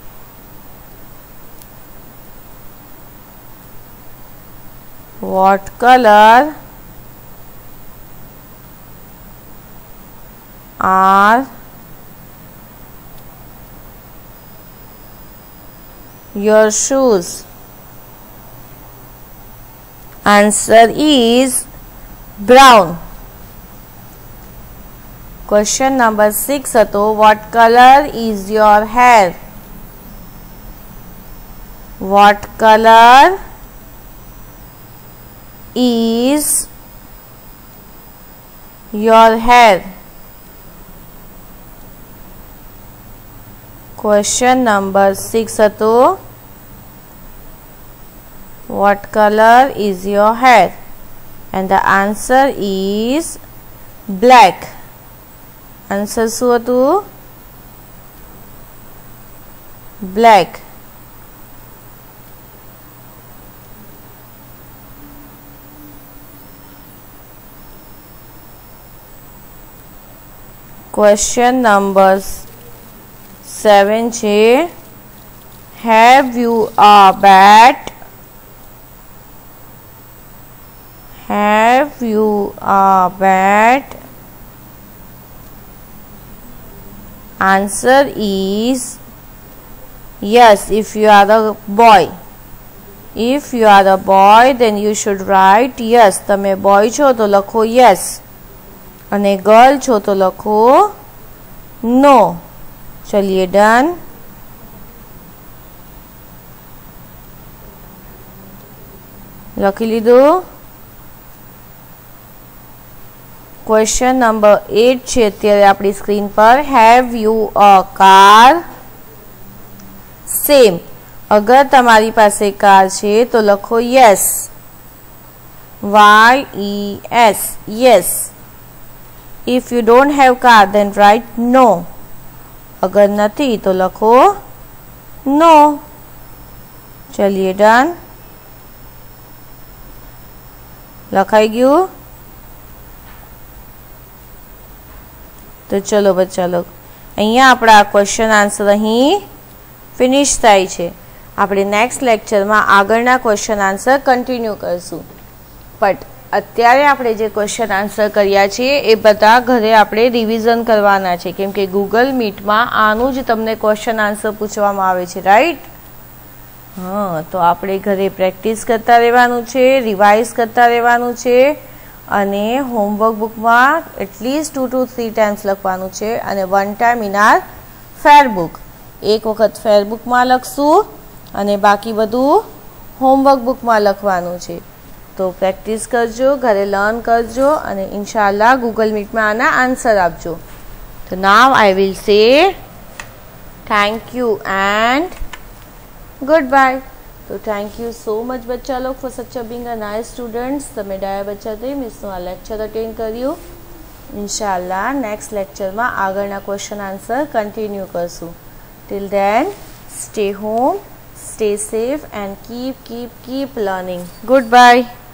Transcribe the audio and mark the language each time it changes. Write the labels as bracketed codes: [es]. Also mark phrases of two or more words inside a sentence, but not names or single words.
[en] What color are your shoes? Answer is brown. Question number 6 હતો what color is your hair? What color is your hair? Question number 6 હતો what color is your hair? and the answer is black. [gu] Answer શું હતું? [en] Black. Question number 7 છે have you a bat? Have you a bat? Answer is yes if you are a boy. If you are a boy then you should write yes. [gu] તમે boy છો તો લખો yes અને girl છો તો લખો no. ચલિए ડન. લખી લીધું. [en] question number [gu] 8 છે અત્યારે આપણી સ્ક્રીન પર. [en] Have you a car? Same. [gu] અગર તમારી પાસે કાર છે તો લખો યસ. [en] YES yes. If you don't have car then write no. [gu] અગર નહીં તો લખો no. ચલિએ ડન. લખાઈ ગયુ. તો ચલો બચ્ચા લોગ અહીંયા આપડા [en] question answer [gu] અહીં ફિનિશ થાય છે. આપણે [en] next lecture [gu] મેં આગળના [en] question answer continue [gu] કરશું. बट અત્યારે આપણે જે [en] question answer [gu] કર્યા છે એ બધા ઘરે આપણે રિવિઝન કરવાના છે કેમ કે ગૂગલ મીટમાં આનું જ તમને [en] question answer [gu] પૂછવામાં આવે છે રાઈટ. હા તો આપણે ઘરે પ્રેક્ટિસ કરતા રહેવાનું છે, રિવાઇઝ કરતા રહેવાનું છે અને હોમવર્ક બુકમાં [en] at least 2 to 3 times [gu] લખવાનું છે અને [en] 1 time in our fair book. [gu] એક વખત ફેર બુકમાં લખશું અને બાકી બધું હોમવર્ક બુકમાં લખવાનું છે. તો પ્રેક્ટિસ કરજો, ઘરે લર્ન કરજો અને ઇન્શાલ્લાહ ગૂગલ મીટ મેં આના આંસર આપજો. [en] तो now I will say thank you and good bye. तो thank you so much [gu] બચ્ચા લોગ [en] for such being a nice students. [gu] તમે ડાયા બચ્ચા થી મિસનુ આ [en] lecture attend [gu] કર્યું. ઇન્શાલ્લાહ [en] next lecture [gu] મેં આગળના [en] question answer continue [gu] કરશું. [en] till then stay home, stay safe and keep learning. Goodbye.